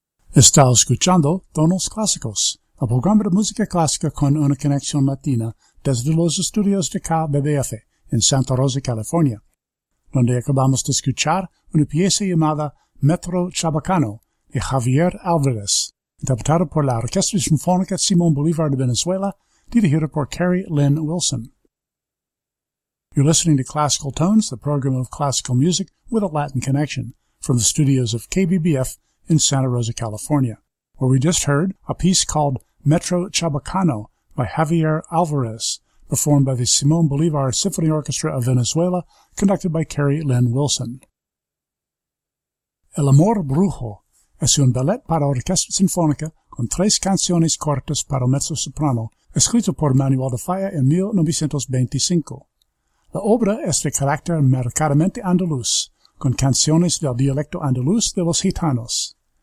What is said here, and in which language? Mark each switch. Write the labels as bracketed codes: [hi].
[es] Está escuchando Tonos Clásicos, el programa de música clásica con una conexión latina desde los estudios de KBBF en Santa Rosa, California, donde acabamos de escuchar una pieza llamada Metro Chabacano de Javier Álvarez, interpretada por la Orquesta Sinfónica Simón Bolívar de Venezuela, dirigida por Carrie Lynn Wilson. [en] You're listening to Classical Tones, the program of classical music with a Latin connection, from the studios of KBBF in Santa Rosa, California, where we just heard a piece called Metro Chabacano by Javier Álvarez, performed by the Simón Bolívar Symphony Orchestra of Venezuela, conducted by Carrie Lynn Wilson. [es] El Amor Brujo es un ballet para orquesta sinfónica con tres canciones cortas para mezzo-soprano, escrito por Manuel de Falla en 1925. La obra es de carácter marcadamente andaluz, con canciones del dialecto andaluz de los gitanos.